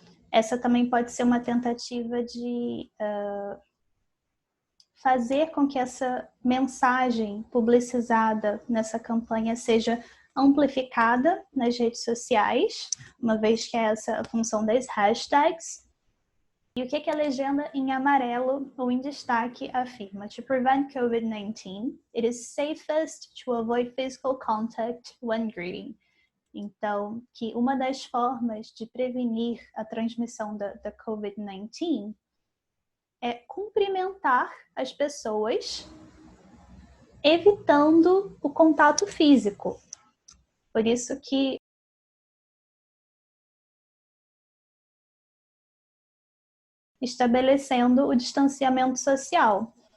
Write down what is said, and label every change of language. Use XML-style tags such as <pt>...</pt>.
<pt>Essa também pode ser uma tentativa de fazer com que essa mensagem publicizada nessa campanha seja amplificada nas redes sociais, uma vez que é essa a função das hashtags. E o que a legenda em amarelo ou em destaque afirma?</pt> <en>To prevent COVID-19, it is safest to avoid physical contact when greeting.</en> <pt>Então, que uma das formas de prevenir a transmissão da COVID-19 é cumprimentar as pessoas, evitando o contato físico. Por isso que estabelecendo o distanciamento social.</pt>